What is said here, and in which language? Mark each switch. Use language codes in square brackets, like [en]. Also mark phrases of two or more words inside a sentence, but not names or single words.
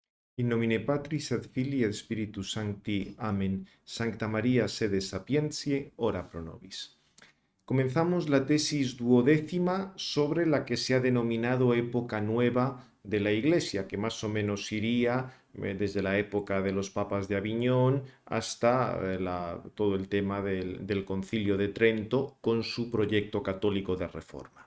[la] In nomine Patris et Filii et Spiritus Sancti. Amen. Sancta María, sede sapientiae, ora pro nobis. [es] Comenzamos la tesis duodécima sobre la que se ha denominado época nueva de la Iglesia, que más o menos iría desde la época de los papas de Aviñón hasta todo el tema del Concilio de Trento con su proyecto católico de reforma.